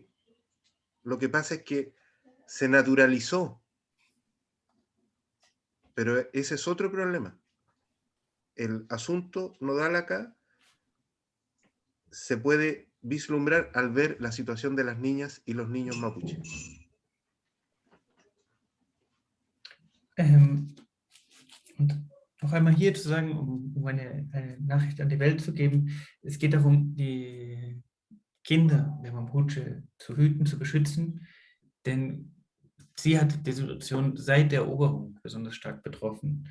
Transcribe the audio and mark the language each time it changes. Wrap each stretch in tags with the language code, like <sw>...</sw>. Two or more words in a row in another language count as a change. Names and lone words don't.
<es>Lo que pasa es que se naturalizó, pero ese es otro problema. El asunto nodal acá se puede vislumbrar al ver la situación de las niñas y los niños mapuches.</es> <de>Und noch einmal hier zu sagen, um eine Nachricht an die Welt zu geben, es geht darum, die Kinder der Mapuche zu hüten, zu beschützen, denn sie hat die Situation seit der Eroberung besonders stark betroffen.</de>